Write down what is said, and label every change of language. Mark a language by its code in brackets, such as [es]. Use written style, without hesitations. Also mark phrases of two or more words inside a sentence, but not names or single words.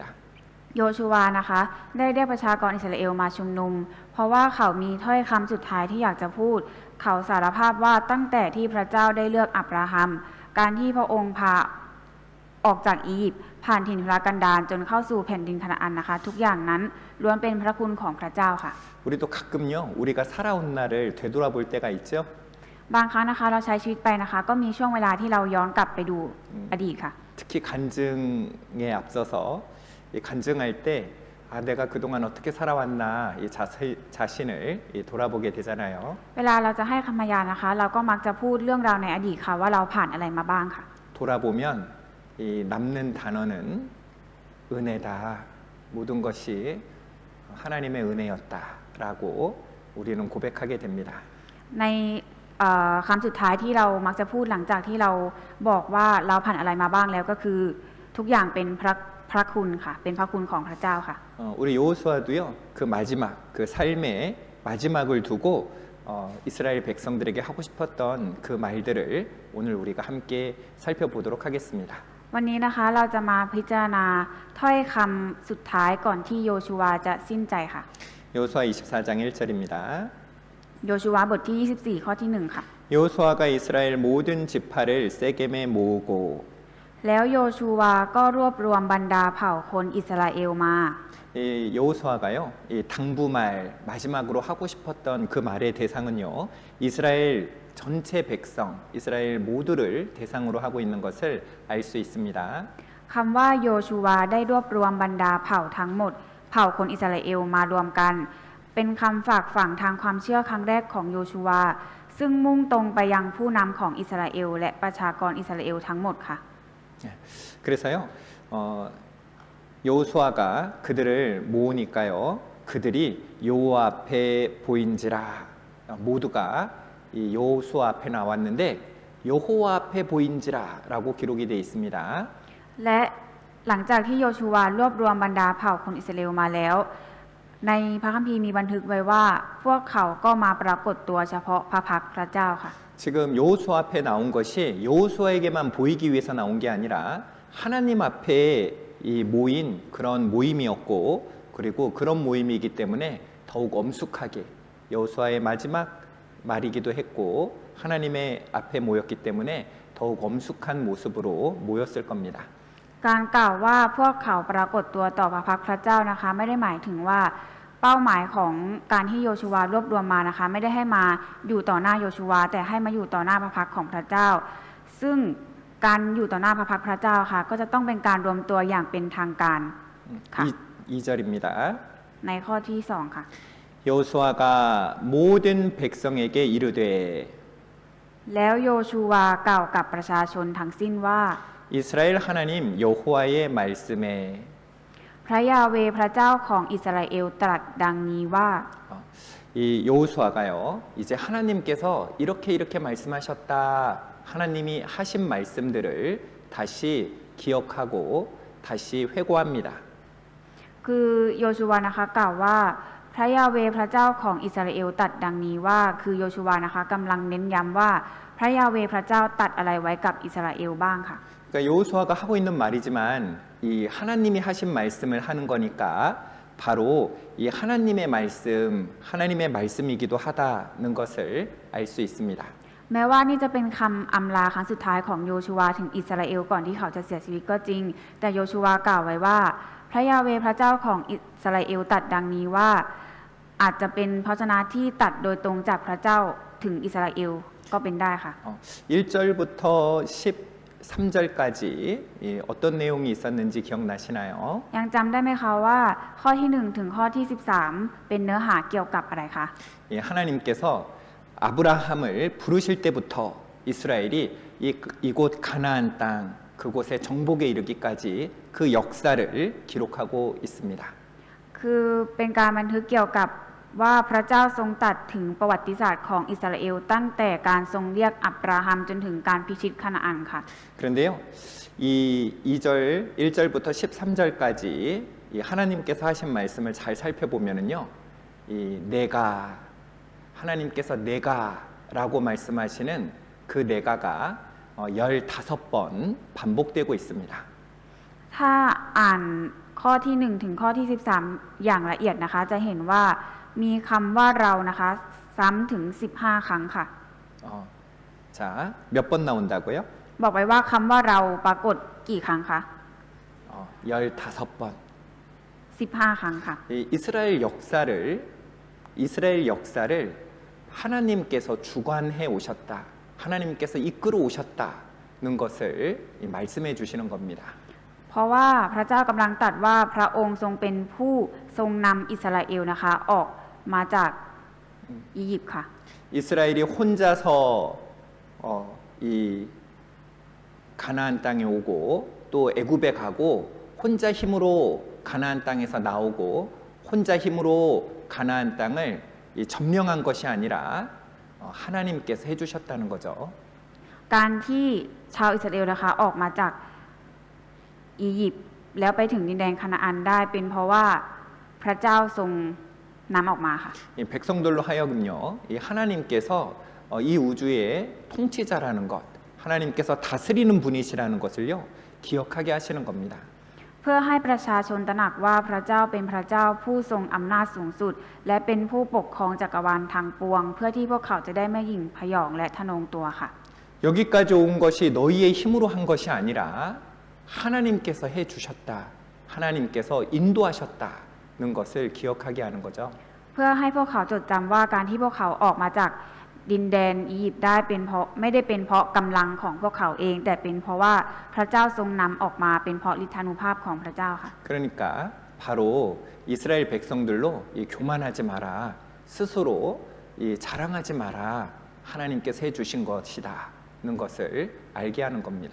[th] โยชูวานะคะได้เรียกประชากรอิสราเอลมาชุมนุม เพราะว่าเขามีถ้อยคำสุดท้ายที่อยากจะพูด เขาสารภาพว่าตั้งแต่ที่พระเจ้าได้เลือกอับราฮัม การที่พระองค์พาออกจากอียิปต์ผ่านถิ่นทุรกันดารจนเข้าสู่แผ่นดินคานาอันนะคะ ทุกอย่างนั้นล้วนเป็นพระคุณของพระเจ้าค่ะ [ko] 우리도 가끔요 우리가 살아온 날을 되돌아볼 때가 있죠. [th] บางครั้งนะคะเราใช้ชีวิตไปนะคะ ก็มีช่วงเวลาที่เราย้อนกลับไปดูอดีตค่ะ [ko] 특히 간증에 앞서서 이 간증할 때 내가 그동안 어떻게 살아왔나 이 자신을 돌아보게 되잖아요. [th] เวลาเราจะให้คำพยานนะคะ เราก็มักจะพูดเรื่องราวในอดีตค่ะว่าเราผ่านอะไรมาบ้างค่ะ [ko] 돌아보면 이 남는 단어는 은혜다. 모든 것이 하나님의 은혜였다라고 우리는 고백하게 됩니다. [th] ในคำสุดท้ายที่เรามักจะพูดหลังจากที่เราบอกว่าเราผ่านอะไรมาบ้างแล้วก็คือทุกอย่างเป็นพระคุณค่ะเป็นพระคุณของพระเจ้าค่ะ [ko] 우리 여호수아도요 그 마지막 그 삶의 마지막을 두고 이스라엘 백성들에게 하고 싶었던 그 말들을 오늘 우리가 함께 살펴보도록 하겠습니다. [th] วันนี้นะคะเราจะมาพิจารณาถ้อยคำสุดท้ายก่อนที่โยชูวาจะสิ้นใจค่ะ [ko] 여호수아 24장 1절입니다. [th] โยชูวาบทที่ 24 ข้อที่ 1 ค่ะ [ko] 여호수아가 이스라엘 모든 지파를 세겜에 모으고 [th] แล้วโยชูวาก็รวบรวมบรรดาเผ่าคนอิสราเอลมา [ko] 이 여호수아가요 이 당부말 마지막으로 하고 싶었던 그 말의 대상은요 이스라엘 전체 백성 이스라엘 모두를 대상으로 하고 있는 것을 알 수 있습니다. [th] คำว่าโยชูวาได้รวบรวมบรรดาเผ่าทั้งหมดเผ่าคนอิสราเอลมารวมกันเป็นคำฝากฝังทางความเชื่อครั้งแรกของโยชูวาซึ่งมุ่งตรงไปยังผู้นำของอิสราเอลและประชากรอิสราเอลทั้งหมดค่ะ [ko] 그래서요, 여호수아가 그들을 모으니까요, 그들이 여호와 앞에 보인지라 모두가 이 여호수아 앞에 나왔는데 여호와 앞에 보인지라라고 기록이 되어 있습니다. [th] และหลังจากที่โยชูวารวบรวมบรรดาเผ่าคนอิสราเอลมาแล้ว ในพระคัมภีร์มีบันทึกไว้ว่า พวกเขาก็มาปรากฏตัวเฉพาะพระพักตร์พระเจ้าค่ะ [ko] 지금 여호수아 앞에 나온 것이 여호수아에게만 보이기 위해서 나온 게 아니라 하나님 앞에 이 모인 그런 모임이었고 그리고 그런 모임이기 때문에 더욱 엄숙하게 여호수아의 마지막 말이기도 했고 하나님의 앞에 모였기 때문에 더욱 엄숙한 모습으로 모였을 겁니다. [th] การกล่าวว่าพวกเขาปรากฏตัวต่อพระพักตร์พระเจ้านะคะไม่ได้หมายถึงว่าเป้าหมายของการที่โยชูวารวบรวมมานะคะไม่ได้ให้มาอยู่ต่อหน้าโยชูวาแต่ให้มาอยู่ต่อหน้าพระพักตร์ของพระเจ้า ซึ่งการอยู่ต่อหน้าพระพักตร์พระเจ้าค่ะก็จะต้องเป็นการรวมตัวอย่างเป็นทางการค่ะ [ko] 2절입니다. [th] ในข้อที่2ค่ะ [ko] 여호수아가 모든 백성에게 이르되 [th] แล้วโยชูวากล่าวกับประชาชนทั้งสิ้นว่า [ko] 이스라엘 하나님 여호와의 말씀에 [th] พระยาเวห์พระเจ้าของอิสราเอลตรัสดังนี้ว่า [ko] 이 여호수아가요 이제 하나님께서 이렇게 말씀하셨다 하나님이 하신 말씀들을 다시 기억하고 다시 회고합니다. [th] คือโยชูวานะคะกล่าวว่าพระยาเวห์พระเจ้าของอิสราเอลตรัสดังนี้ว่าคือโยชูวานะคะกำลังเน้นย้ำว่าพระยาเวห์พระเจ้าตรัสอะไรไว้กับอิสราเอลบ้างค่ะ [ko] 그러니까 여호수아가 하고 있는 말이지만 이 하나님이 하신 말씀을 하는 거니까 바로 이 하나님의 말씀이기도 하다는 것을 알 수 있습니다. [th] แม้ว่านี่จะเป็นคำอำลาครั้งสุดท้ายของโยชูวาถึงอิสราเอลก่อนที่เขาจะเสียชีวิตก็จริงแต่โยชูวากล่าวไว้ว่าพระยาเวห์พระเจ้าของอิสราเอลตรัสดังนี้ว่าอาจจะเป็นพระชนะที่ตัดโดยตรงจากพระเจ้าถึงอิสราเอลก็เป็นได้ค่ะ [ko] 1절부터 13절까지 어떤 내용이 있었는지 기억나시나요? [th] ยังจำได้ไหมคะว่าข้อที่1ถึงข้อที่13เป็นเนื้อหาเกี่ยวกับอะไรคะ [ko] 하나님께서 아브라함을 부르실 때부터 이스라엘이 이곳 가나안 땅 그곳에 정복에 이르기까지 그 역사를 기록하고 있습니다. [th] คือเป็นการบันทึกเกี่ยวกับว่าพระเจ้าทรงตรัสถึงประวัติศาสตร์ของอิสราเอลตั้งแต่การทรงเรียกอับราฮัมจนถึงการพิชิตคานาอันค่ะ [ko] 그런데요, 이 1절부터 13절까지 이 하나님께서 하신 말씀을 잘 살펴보면은요, 이 하나님께서 내가라고 말씀하시는 그 내가가 15번 반복되고 있습니다. [th] ถ้าอ่านข้อที่1ถึงข้อที่13อย่างละเอียดนะคะจะเห็นว่ามีคำว่าเรานะคะซ้ำถึง15ครั้งค่ะ [ko] 자, 몇 번 나온다고요? [th] บอกไว้ว่าคำว่าเราปรากฏกี่ครั้งคะ [ko] 15번. [th] 15ครั้งค่ะ [ko] 이스라엘 역사를 하나님께서 주관해 오셨다. 하나님께서 이끌어 오셨다는 것을 말씀해 주시는 겁니다. [th] เพราะว่าพระเจ้ากำลังตรัสว่าพระองค์ทรงเป็นผู้ทรงนำอิสราเอลนะคะออกมาจากอียิปต์ค่ะ [ko] 이스라엘이 혼자서 이 가나안 땅에 오고 또 애굽에 가고 혼자 힘으로 가나안 땅에서 나오고 혼자 힘으로 가나안 땅을 점령한 것이 아니라 하나님께서 해주셨다는 거죠. [th] การที่ชาวอิสราเอลนะคะออกมาจากอียิปต์แล้วไปถึงดินแดนคานาอันได้เป็นเพราะว่าพระเจ้าทรงนำออกมาค่ะ [ko] 이 백성들로 하여금요, 이 하나님께서 이 우주의 통치자라는 것, 하나님께서 다스리는 분이시라는 것을요 기억하게 하시는 겁니다. [th] เพื่อให้ประชาชนตระหนักว่าพระเจ้าเป็นพระเจ้าผู้ทรงอำนาจสูงสุด และเป็นผู้ปกครองจักรวาลทั้งปวง เพื่อที่พวกเขาจะได้ไม่หยิ่งพยองและทะนงตัวค่ะ [ko] 여기까지 온 것이 너희의 힘으로 한 것이 아니라 하나님께서 해주셨다, 하나님께서 인도하셨다는 것을 기억하게 하는 거죠. [th] เพื่อให้พวกเขาจดจำว่าการที่พวกเขาออกมาจากดินแดนอียิปต์ได้เป็นเพราะไม่ได้เป็นเพราะกำลังของพวกเขาเอง แต่เป็นเพราะว่าพระเจ้าทรงนำออกมาเป็นเพราะฤทธานุภาพของพระเจ้าค่ะ [ko] 그러니까 바로 이스라엘 백성들로 이 교만하지 마라, 스스로 이 자랑하지 마라, 하나님께서 해주신 것이다는 것을 알게 하는 겁니다.